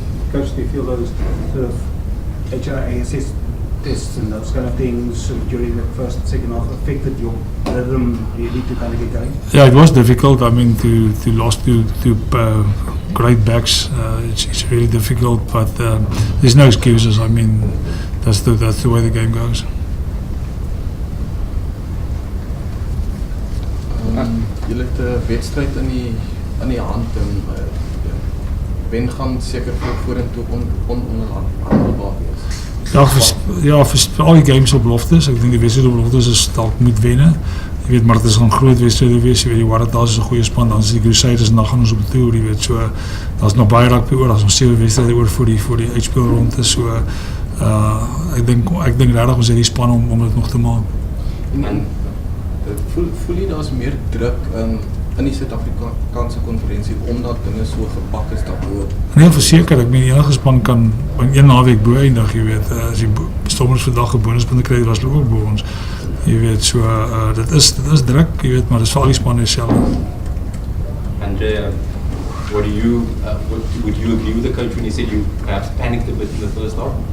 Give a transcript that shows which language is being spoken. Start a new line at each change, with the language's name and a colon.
English: Coach, do you feel those sort of HRASS tests and those kind of things during the first and second half affected your rhythm really to kind of get going? Yeah, it was difficult. I mean, to lose to great backs, it's really difficult. But there's no excuses. I mean, that's the way the game goes.
Afrikaans: Julle het 'n wedstryd in die hand en wen gaan seker vorentoe ononderhandelbaar wees. Ja, vir al die games op beloftes. Ek dink die wedstryd op beloftes is dalk moet wen. Jy weet, maar dit is 'n groot wedstryd wees. Jy weet, die Waratahs is 'n goeie span, dan is die Crusaders en dan gaan ons op die toer, jy weet, so daar's nog baie rugby oor, daar's nog 7 wedstryde oor vir die uitspelronde, so ek dink regtig ons het die span om dit nog te maak. En voel jy daar's meer druk in die Suid-Afrikaanse konferensie omdat dinge so gepak is daarbo? Nee, verseker, ek meen enige span kan in 1 naweek bo eindig, jy weet, as die Stormers vandag 'n bonuspunte kry, was hulle ook bo ons. Jy weet, so dit is druk, jy weet, maar dis vir al die spanne dieselfde.
English: And would you agree with the coach when he said you perhaps panicked a bit in the first half?